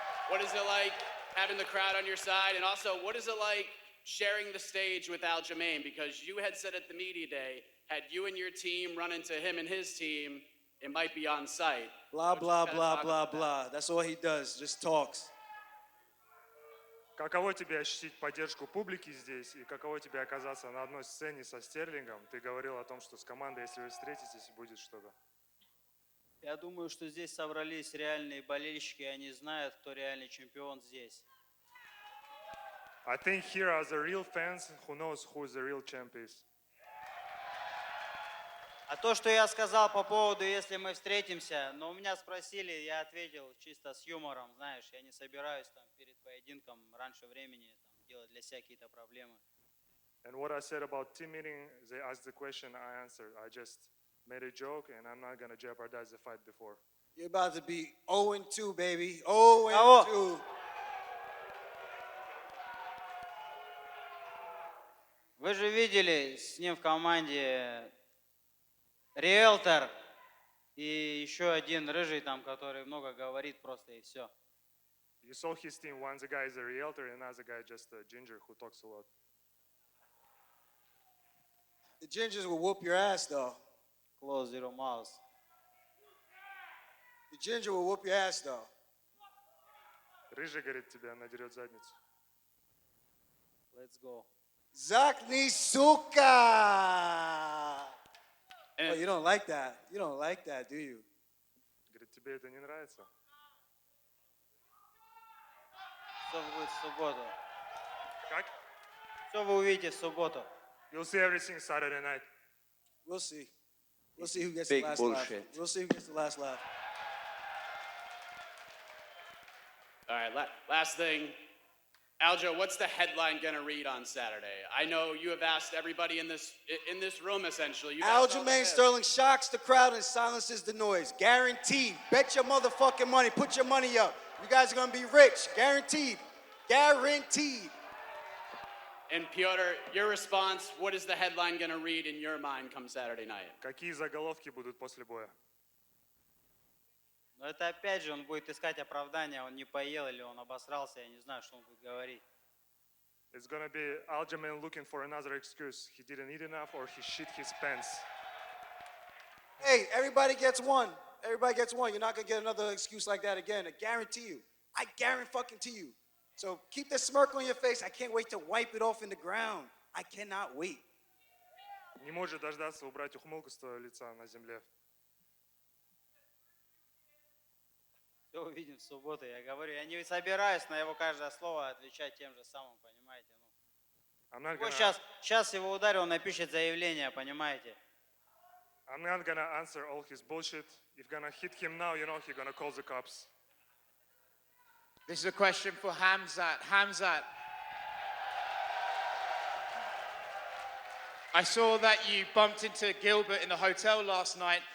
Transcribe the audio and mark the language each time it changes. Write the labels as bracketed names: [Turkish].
[English] What is it like having the crowd on your side? And also, what is it like sharing the stage with Aljamain? Because you had said at the media day, had you and your team run into him and his team, it might be on site. Blah, blah, blah, blah, blah. That's all he does, just talks. [Russian] Каково тебе ощутить поддержку публики здесь и каково тебе оказаться на одной сцене со Стерлингом? Ты говорил о том, что с командой, если вы встретитесь, будет что-то. Я думаю, что здесь собрались реальные болельщики, и они знают, кто реальный чемпион здесь. [English] I think here are the real fans who knows who the real champ is. [Russian] А то, что я сказал по поводу, если мы встретимся, но у меня спросили, я ответил чисто с юмором, знаешь, я не собираюсь там перед поединком раньше времени там, делать для себя какие-то проблемы. [English] And what I said about team meeting, they asked the question, I answered. I just made a joke, and I'm not going to jeopardize the fight before. You're about to be 0-2, baby. 0-2. [Russian] Вы же видели с ним в команде риэлтор и еще один рыжий там, который много говорит просто и все. [English] You saw his team. One the guy is a realtor, and another guy just a ginger who talks a lot. The gingers will whoop your ass, though. Close your mouth. The ginger will whoop your ass, though. [Russian] Рыжий, говорит, тебя надерет задницу. [English] Let's go. [Russian] Zakni Suka! [English] Oh, you don't like that. You don't like that, do you? [Russian] Говорит, тебе это не нравится? Все будет в субботу. Как? Все вы увидите в субботу. [English] You'll see everything Saturday night. We'll see. We'll see who gets Big the last bullshit. laugh. We'll see who gets the last laugh. All right, last thing. Aljo, what's the headline going to read on Saturday? I know you have asked everybody in this room, essentially. Aljamain Sterling shocks the crowd and silences the noise. Guaranteed. Bet your motherfucking money. Put your money up. You guys are going to be rich. Guaranteed. Guaranteed. And Petr, your response, what is the headline going to read in your mind come Saturday night? [Russian] Какие заголовки будут после боя? Но это опять же, он будет искать оправдания, он не поел или он обосрался, я не знаю, что он будет говорить. [English] It's gonna be Aljamain looking for another excuse. He didn't eat enough or he shit his pants. Hey, everybody gets one. Everybody gets one. You're not going to get another excuse like that again. I guarantee you. I guarantee you. So keep the smirk on your face. I can't wait to wipe it off in the ground. I cannot wait. [Russian] Не может дождаться убрать ухмылку с твоего лица на земле. Все увидим в субботу, я говорю. Я не собираюсь на его каждое слово отвечать тем же самым, понимаете? Вот сейчас его ударил, он напишет заявление, понимаете? [English] I'm not gonna answer all his bullshit. If gonna hit him now, you know he's gonna call the cops. This is a question for Khamzat. Khamzat, I saw that you bumped into Gilbert in the hotel last night.